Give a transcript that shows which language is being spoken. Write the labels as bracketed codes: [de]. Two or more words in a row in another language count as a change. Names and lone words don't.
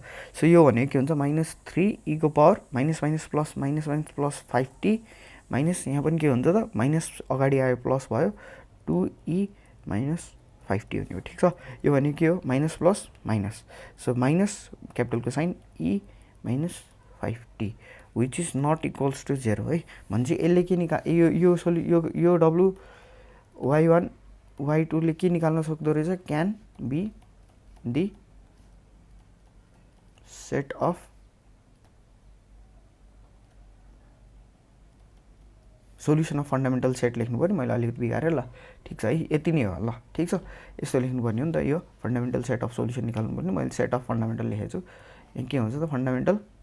[ne] सो यो भनेको के हुन्छ माइनस 3e को [en] power minus plus [ne] 5t माइनस यहाँ पनि के हुन्छ त माइनस अगाडि आयो प्लस भयो 2e माइनस 5t भनेको। ठिक छ, यो भनेको के हो [en] minus plus minus. so minus capitalको sine e minus 5t which is not equals to 0 है। [ne] भनेपछि यसले के यो w y1 y2 ले के निकाल्न सक्दो रहेछ [en] can be the set of solution of fundamental set [ne] लेख्नु पर्यो मैले अलिकति बिगारेँ ल ठिक छ है यति नै हो ल ठिक छ यस्तो लेख्नुपर्ने हो नि त यो [en] fundamental set of solution [ne] निकाल्नु पर्ने मैले [en] set of fundamental [ne] लेखेको छु यहाँ के हुन्छ त फन्डामेन्टल